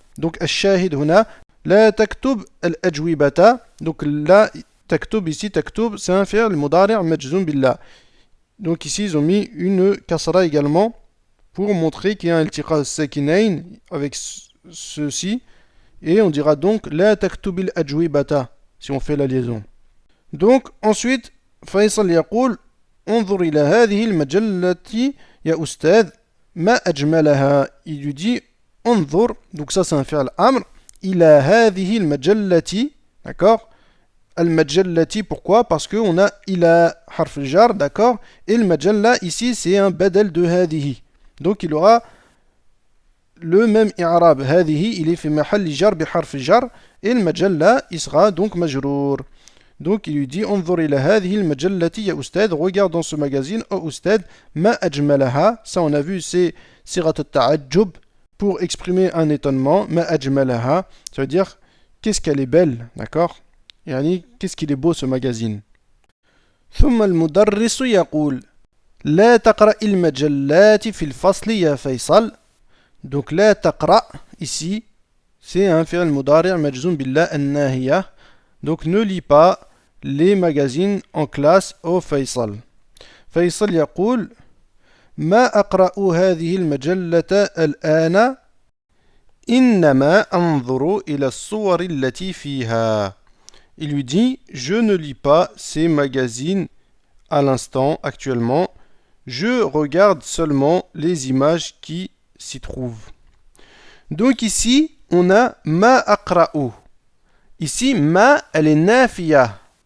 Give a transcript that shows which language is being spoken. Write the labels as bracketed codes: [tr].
[ar] Donc, al-shahid huna, la taktub al-ajwibata. [fr] Donc, la taktub ici, taktub, c'est un fi'l mudari' majzoum billah. Donc, ici, ils ont mis une kasra également pour montrer qu'il y a un iltiqa sakinayn avec ceci. Et on dira donc [ar] la taktub al-ajwibata [fr] si on fait la liaison. [ar] Donc, ensuite, Faisal yaqul انظر إلى هذه المجلة يا أستاذ ما أجملها. [fr] Il lui dit انظر, donc ça c'est un fi'l amr, [ar] إلى هذه المجلة, [fr] d'accord? Al-majallati, pourquoi? Parce qu'on a إلى harf jar, d'accord? Et le majalla ici c'est un badal de هذه, donc il aura le même i'rab. هذه il est [ar] في محل [fr] jar بحرف jar, et le majalla il sera donc majrour. Donc il lui dit [ar] انظر إلى هذه المجلة يا أستاذ, [fr] regarde dans ce magazine, oh أستاذ, [ar] ما أجملها. [fr] Ça on a vu c'est sirat al-ta'ajjub pour exprimer un étonnement. [ar] ما أجملها, [fr] ça veut dire qu'est-ce qu'elle est belle, d'accord? يعني qu'est-ce qu'il est beau ce magazine. [ar] ثم المدرس يقول لا تقرأ المجلات في الفصل يا فيصل. [fr] Donc [ar] لا تقرأ [fr] ici c'est un fi'l mudari' majzoum billah an-nahiya. Donc ne lis pas les magazines en classe au Faisal. [ar] Faisal يقول ما أقرأ هذه المجلة الآن إنما أنظر إلى الصور التي فيها. [fr] Il lui dit je ne lis pas ces magazines à l'instant actuellement, je regarde seulement les images qui s'y trouvent. Donc ici on a ma aqra'u. Ici, ma, elle est nafiya.